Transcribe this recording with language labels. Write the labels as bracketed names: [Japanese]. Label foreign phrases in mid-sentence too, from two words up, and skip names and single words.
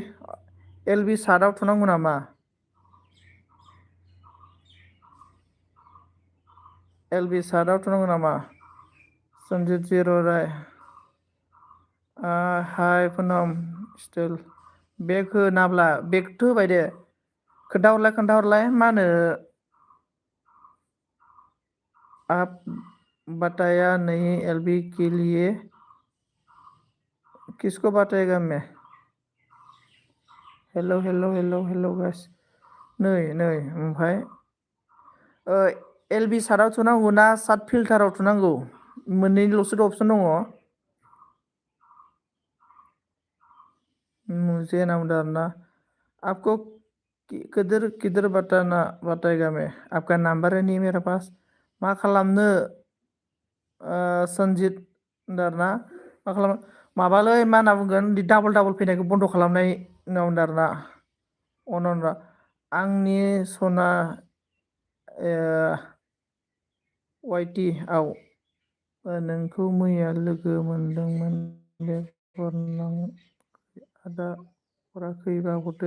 [Bodo] एलबि सार्टआव थुनांगौ नामा? एलबि सार्टआव थुनांगौ नामा? सन्जित जिर' राय हाय पुनम स्टिल बेग होनाब्ला बेगथ' होबाय दे। खोन्थाहरलाय मा होनो [Hindi] आप बताया नहीं एलबी के लिए किसको बताएगा मैं? [English] hello guys [Bodo] नै ओमफ्राय एलबि सार्टआव थुनांगौ ना सार्ट फिल्टाराव थुनांगौ? मोननैल'सो अपसन दङ। [Hindi] मुझे नावदारना आपको किधर किधर बताएगा मैं, आपका नंबर है नहीं मेरे पास। [Bodo] मा खालामनो सन्जित दारना मा खालाम माबालै मा होनना बुंगोन डाबल फैनायखौ बन्द' खालामनाय नावदारना अनरा आंनि सना वाइटि आव नोंखौ मैया लोगो मोनदोंमोन बे हरनां आदा हराखैबा हरदो।